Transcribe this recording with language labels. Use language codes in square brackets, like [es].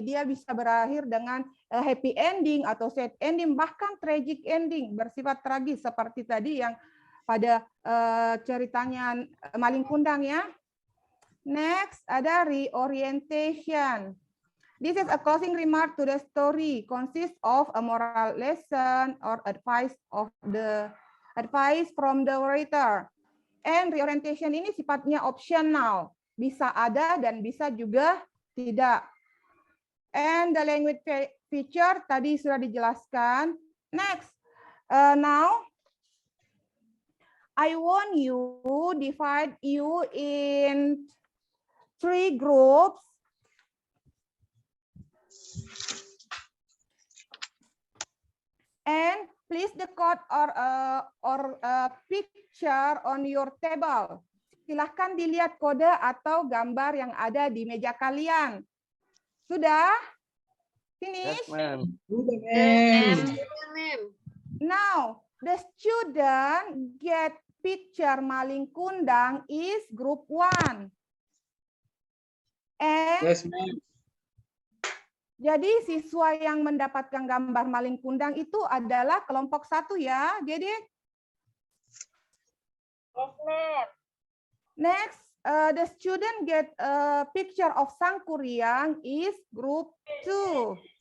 [id] Dia bisa berakhir dengan happy ending atau sad ending, bahkan tragic ending, bersifat tragis seperti tadi yang pada ceritanya Maling Kundang ya. Next, ada reorientation. [en] This is a closing remark to the story, consists of a moral lesson or advice from the writer. And [id] reorientation ini sifatnya optional, bisa ada dan bisa juga tidak. [en] And the language feature [id] tadi sudah dijelaskan. [en] Next, now I want you divide you in 3 groups. And please the code or picture on your table. [id] Silahkan dilihat kode atau gambar yang ada di meja kalian. Sudah? [en] Finish? Yes, ma'am. [id] Sudah, ma'am. [en] Ma'am. Now, the student get picture maling kundang is group 1. And Yes, ma'am. [id] jadi siswa yang mendapatkan gambar maling kundang itu adalah kelompok 1 ya. [en] Get it? Yes, ma'am. Next, the student get a picture of Sangkuriang is group 2.